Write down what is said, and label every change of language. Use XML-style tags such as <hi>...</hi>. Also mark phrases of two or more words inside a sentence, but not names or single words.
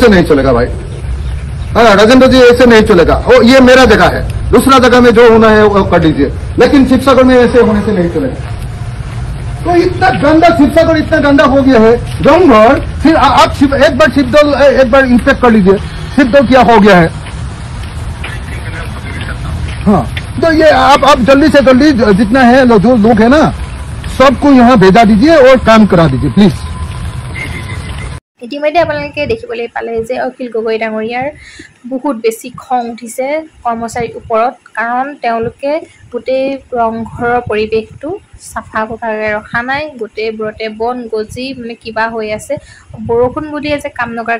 <hi>नहीं चलेगा भाई हाँ राजेंद्र जी ऐसे नहीं चलेगा ओ ये मेरा जगह है दूसरा जगह में जो होना है वो कर दीजिए लेकिन शिवसागर में ऐसे होने से नहीं चलेगा तो इतना गंदा शिवसागर इतना गंदा हो गया है रंगघर फिर आप एक बार शिवदल एक बार इंस्पेक्ट कर लीजिए शिवदल क्या हो गया है हाँ तो ये आप जल्दी से जल्दी जितना है जो लोग है ना सबको यहाँ भेजा दीजिए और काम करा दीजिए प्लीज</hi> <as>ইতিমধ্যে আপোনালোকে দেখিবলৈ পালে যে অখিল গগৈ ডাঙৰীয়াৰ বহুত বেছি খং উঠিছে কৰ্মচাৰীৰ ওপৰত কাৰণ তেওঁলোকে গোটেই ৰংঘৰৰ পৰিৱেশটো চাফা কোঠাৰে ৰখা নাই গোটেইবোৰতে বন গজি মানে কিবা হৈ আছে বৰষুণ বুলিয়ে যে কাম নকৰাৰ</as>